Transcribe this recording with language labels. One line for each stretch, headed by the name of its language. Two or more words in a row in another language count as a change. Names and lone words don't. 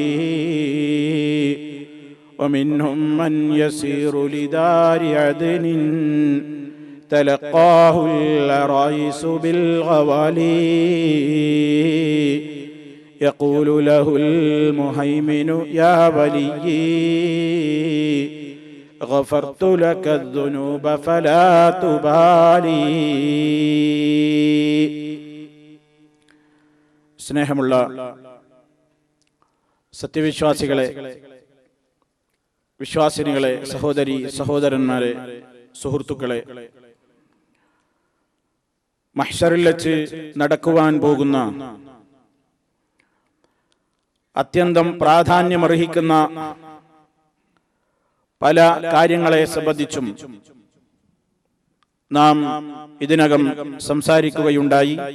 Arabic: ومنهم من يسير لدار عدن تلقاه العرايس بالغوالي يقول له المهيمن يا ولي غفرت لك الذنوب فلا تبالي.
Malayalam: സ്നേഹമുള്ള സത്യവിശ്വാസികളെ, വിശ്വാസിനികളെ, സഹോദരി സഹോദരന്മാരെ, സുഹൃത്തുക്കളെ, മഹ്ശറിൽ വെച്ച് നടക്കുവാൻ പോകുന്ന അത്യന്തം പ്രാധാന്യമർഹിക്കുന്ന പല കാര്യങ്ങളെ സംബന്ധിച്ചും നാം ഇതിനകം സംസാരിക്കുകയുണ്ടായി.